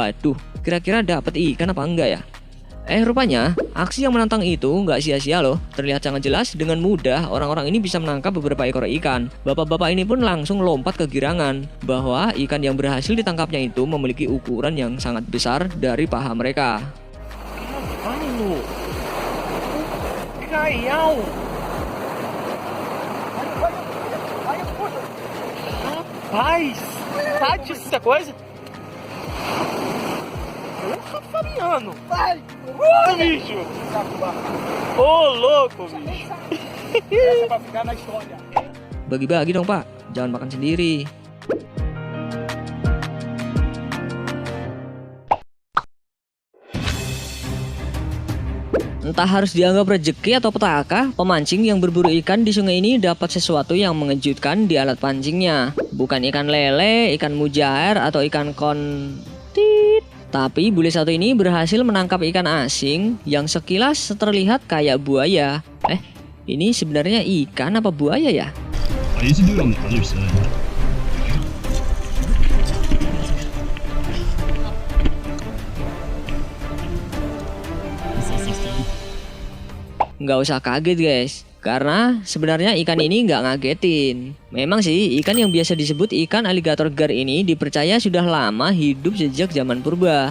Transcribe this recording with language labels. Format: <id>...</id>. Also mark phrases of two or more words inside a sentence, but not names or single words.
<id>Waduh, kira-kira dapat ikan apa enggak ya? Rupanya, aksi yang menantang itu nggak sia-sia loh. Terlihat sangat jelas, dengan mudah orang-orang ini bisa menangkap beberapa ekor ikan. Bapak-bapak ini pun langsung lompat kegirangan bahwa ikan yang berhasil ditangkapnya itu memiliki ukuran yang sangat besar dari paha mereka.</id> <pt>Mano! Gaião! Rapaz! Tá disso essa coisa? Fabiano! Vai! Bicho! Ô, louco, bicho! Essa vai ficar na história.</pt> <id>Bagi-bagi dong pak, jangan makan sendiri. Entah harus dianggap rezeki atau petaka, pemancing yang berburu ikan di sungai ini dapat sesuatu yang mengejutkan di alat pancingnya. Bukan ikan lele, ikan mujair, atau ikan kontit. Tapi bule satu ini berhasil menangkap ikan asing yang sekilas terlihat kayak buaya. Ini sebenarnya ikan apa buaya ya?</id> <en>I used to do it on the other side.</en> <id>Nggak usah kaget guys, karena sebenarnya ikan ini nggak ngagetin. Memang sih ikan yang biasa disebut ikan aligator gar ini dipercaya sudah lama hidup sejak zaman purba.</id>